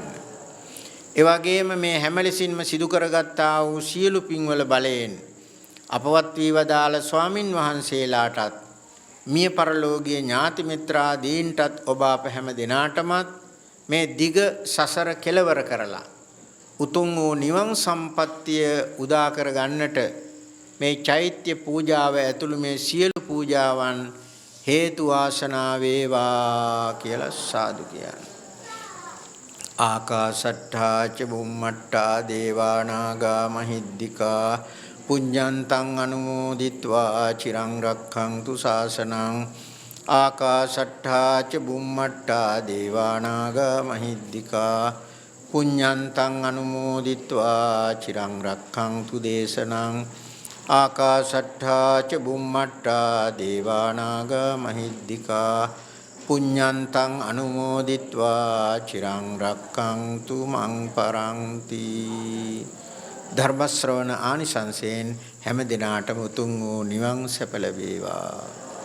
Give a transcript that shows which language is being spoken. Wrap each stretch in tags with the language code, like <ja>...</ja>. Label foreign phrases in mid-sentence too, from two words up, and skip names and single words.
<si>ඒ වගේම මේ හැම ලෙසින්ම සිදු කරගත්තා වූ සියලු පින්වල බලයෙන් අපවත් වී වදාළ ස්වාමින් වහන්සේලාටත් මිය පරලෝකීය ඥාති මිත්‍රාදීන්ටත් ඔබ අප හැම දිනාටමත් මේ දිග සසර කෙලවර කරලා උතුම් වූ නිවන් සම්පත්තිය උදා කර ගන්නට මේ චෛත්‍ය පූජාව ඇතුළු මේ සියලු පූජාවන් හේතු වාසනා වේවා කියලා සාදු කියන්නේ.</si> <pi>ආකාශට්ඨා ච බුම්මට්ඨා දේවා නාග මහිද්దికා පුඤ්ඤන්තං අනුමෝදිත්වා චිරං රක්ඛන්තු ශාසනං. ආකාශට්ඨා ච බුම්මට්ඨා දේවා නාග මහිද්దికා පුඤ්ඤන්තං අනුමෝදිත්වා චිරං රක්ඛන්තු දේශනං. ආකාශට්ඨා ච බුම්මට්ඨා දේවා නාග මහිද්దికා පුඤ්ඤන්තං අනුමෝදිත්වා චිරං රක්ඛන්තු මං පරන්ති.</pi> <si>ධර්ම ශ්‍රවණ ආනිසංසයෙන් හැම දිනාටම උතුම් වූ නිවන් සැප ලැබේවා.</si>